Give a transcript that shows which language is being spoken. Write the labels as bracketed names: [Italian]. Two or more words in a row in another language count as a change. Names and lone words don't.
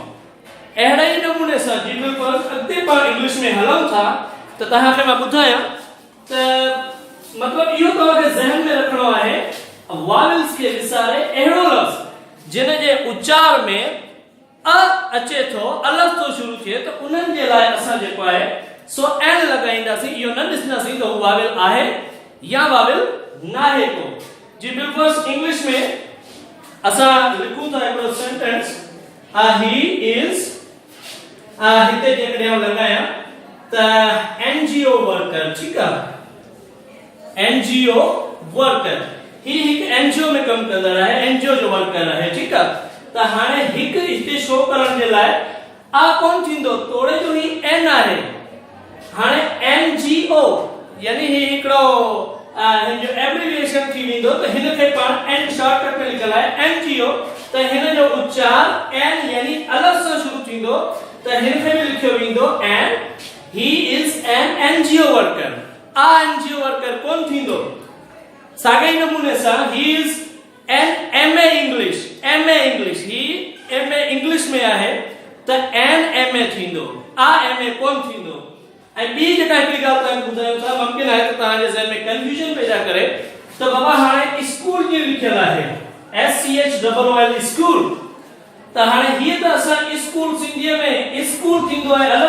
[Sindhi] अहिड़े ई नमूने सां जी बिल्कुलु अॻिते पाण इंग्लिश में हलूं था त तव्हांखे मां ॿुधायां त मतिलबु इहो तव्हांखे ज़हन में रखणो आहे, वावेल्स खे विसारे अहिड़ो लफ़्ज़ जिन जे उचार में अ अचे थो, अलफ़ तो शुरू थिए, त उन्हनि जे लाइ असां जेको आहे सो एन लॻाईंदासीं। इहो न ॾिसंदासीं त हू वावेल आहे या वावेल नाहे को। जी बिल्कुलु इंग्लिश में असां लिखूं था हिकिड़ो सेंटेंस [English] he is [Sindhi] हिते जेकॾहिं लॻायां त NGO वर्कर ठीकु आहे [English] NGO worker [Sindhi] ही हिकु NGO में कमु कंदड़ आहे NGO जो वर्कर आहे ठीकु आहे त हाणे हिकु हिते शो करण जे लाइ कोन थींदो तोड़े जो ही N आहे हाणे NGO यानी ही हिकड़ो जो एब्रिविएशन थी वेंदो त हिन खे पाण N शॉर्टकट में लिखल आहे NGO त हिन जो उच्चार N यानी अलग सां शुरू थींदो त हिन खे बि लिखियो वेंदो [English] and he is an NGO worker NGO worker [Sindhi] कोन थींदो साॻे नमूने सां [English] he is an MA English [Sindhi] ही [English] MA English [Sindhi] में आहे त [English] an MA [Sindhi] थींदो MA कोन थींदो ऐं ॿी जेका हिकिड़ी ॻाल्हि तव्हांखे ॿुधायूं था मुमकिन आहे त तव्हांजे ज़हन में कंफ्यूजन पैदा करे त बाबा हाणे स्कूल कीअं लिखियल आहे SCHOOL स्कूल त हाणे हीअ त असां स्कूल सिंधीअ में स्कूल थींदो आहे अलॻि